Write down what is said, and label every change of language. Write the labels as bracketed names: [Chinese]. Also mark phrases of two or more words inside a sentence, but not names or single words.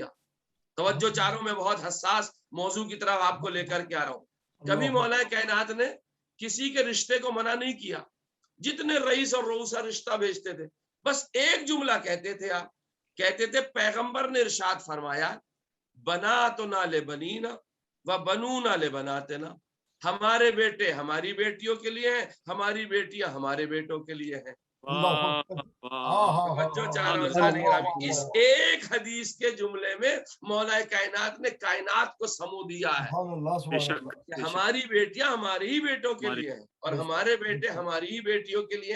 [Urdu] توجہ چاروں میں بہت حساس موضوع کی طرف آپ کو لے کر کے آ رہا ہوں. کبھی مولا کائنات نے کسی کے رشتے کو منع نہیں کیا. جتنے رئیس اور رؤسا رشتہ بھیجتے تھے, بس ایک جملہ کہتے تھے, آپ کہتے تھے پیغمبر نے ارشاد فرمایا [Arabic] بناتنا لبنینا و بنونا لبناتنا, [Urdu] ہمارے بیٹے ہماری بیٹیوں کے لیے ہیں, ہماری بیٹیاں ہمارے بیٹوں کے لیے ہیں. اس ایک حدیث کے جملے میں مولا کائنات نے کائنات کو سمو دیا ہے کہ ہماری بیٹیاں ہماری ہی بیٹوں کے لیے ہیں اور ہمارے بیٹے ہماری ہی بیٹیوں کے لیے.